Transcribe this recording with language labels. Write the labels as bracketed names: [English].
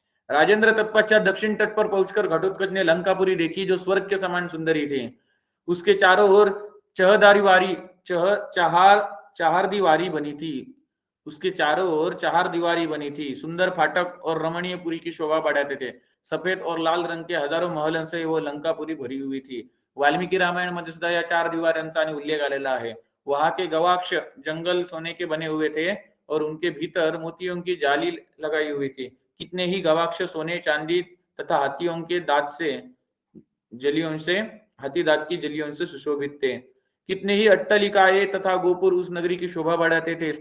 [Hindi] राजेंद्र, तत्पश्चात दक्षिण तट पर पहुंचकर घटोत्कच ने लंकापुरी देखी, जो स्वर्ग के समान सुंदरी थी। उसके चारों ओर चहारदीवारी बनी थी। उसके चारों ओर 4 दीवारी बनी थी, सुंदर फाटक और रमणीय पुरी की शोभा बढ़ाते थे। सफेद और लाल रंग के हजारों महलों से वो लंकापुरी भरी हुई थी. [Marathi] वाल्मिकी रामायण मध्ये सुद्धा या 4 दिवारांचा आणि उल्लेख आलेला आहे. [Hindi] वहां के गवाक्ष जंगल सोने के बने हुए थे और उनके भीतर मोतियों की जाली लगाई हुई थी. कितने ही गवाक्ष सोने, चांदी तथा हाथियों के दांत से जलियों से हाथी दांत की जलियों से सुशोभित थे. कितने ही अट्टालिकाएं तथा गोपुर उस नगरी की शोभा बढ़ाते थे.